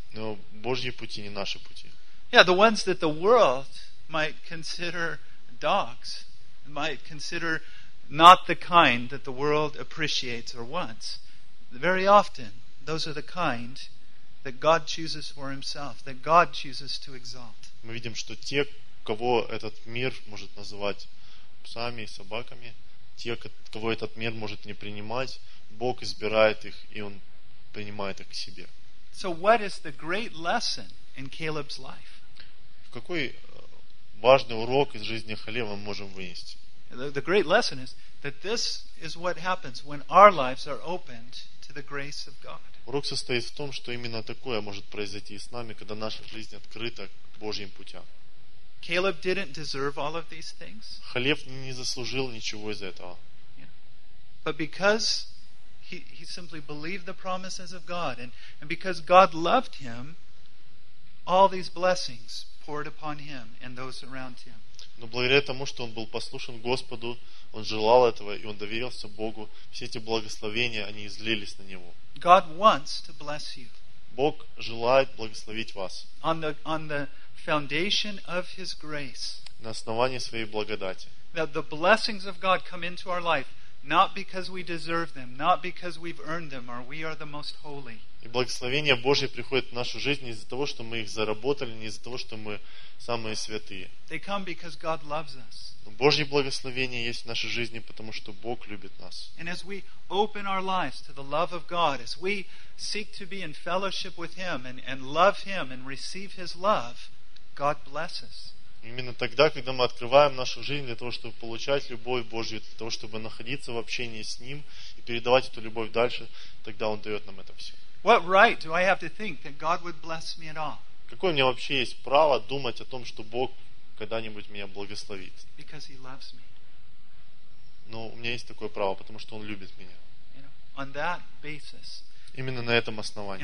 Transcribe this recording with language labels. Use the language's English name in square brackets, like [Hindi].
[Russian] Но Божьи пути не наши пути. [English] Yeah, the ones that the world might consider dogs might consider not the kind that the world appreciates or wants. Very often, those are the kind that God chooses for Himself, that God chooses to exalt. [Russian] Мы видим, что те, кого этот мир может называть псами и собаками, те, кого этот мир может не принимать, Бог избирает их и Он принимает их к себе. [English] So, what is the great lesson in Caleb's life? [Russian] В какой важный урок из жизни Халева мы можем вынести? [English] The great lesson is that this is what happens when our lives are opened to the grace of God. [Russian] Урок состоит в том, что именно такое может произойти с нами, когда наша жизнь открыта к Божьим путям. [English] Caleb didn't deserve all of these things. [Russian] Халев не заслужил ничего из этого. [English] Yeah. But because he simply believed the promises of God and because God loved him, all these blessings poured upon him and those around him. [Russian] Но благодаря тому, что он был послушен Господу, он желал этого, и он доверился Богу, все эти благословения, они излились на него. [English] God wants to bless you. [Russian] Бог желает благословить вас. [English] On the foundation of his grace. [Russian] На основании своей благодати. [English] That the blessings of God come into our life, not because we deserve them, not because we've earned them, or we are the most holy. [Russian] И благословение Божье приходит в нашу жизнь не из-за того, что мы их заработали, не из-за того, что мы самые святые. [English] They come because God loves us. [Russian] Но Божье благословение есть в нашей жизни, потому что Бог любит нас. [English] And as we open our lives to the love of God, as we seek to be in fellowship with Him and love Him and receive His love, God blesses. [Russian] Именно тогда, когда мы открываем нашу жизнь для того, чтобы получать любовь Божью, для того, чтобы находиться в общении с Ним и передавать эту любовь дальше, тогда Он дает нам это все. [English] What right do I have to think that God would bless me at all? [Russian] Какое у меня вообще есть право думать о том, что Бог когда-нибудь меня благословит? [English] Because He loves me. [Russian] Но у меня есть такое право, потому что Он любит меня. [English] On that basis. [Russian] Именно на этом основании.